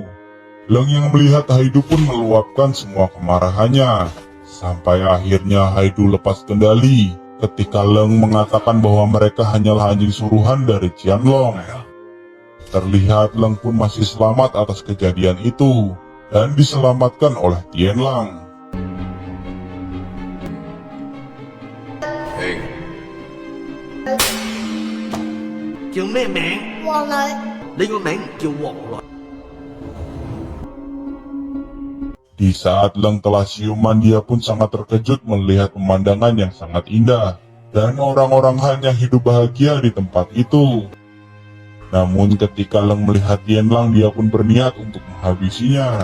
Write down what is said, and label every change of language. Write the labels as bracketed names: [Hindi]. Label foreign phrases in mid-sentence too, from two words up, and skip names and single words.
[Indonesian] Leng yang melihat Haidu pun meluapkan semua kemarahannya, sampai akhirnya Haidu lepas kendali ketika Leng mengatakan bahwa mereka hanyalah anjing suruhan dari Qianlong. Terlihat Leng pun masih selamat atas kejadian itu dan diselamatkan oleh Tianlang. [Cantonese] Hei, 叫咩名？王女，你個名唔叫黃女。 [Indonesian] Di saat Leng telah siuman, dia pun sangat terkejut melihat pemandangan yang sangat indah dan orang-orang hanya hidup bahagia di tempat itu. Namun ketika Leng melihat Tianlang, dia pun berniat untuk menghabisinya.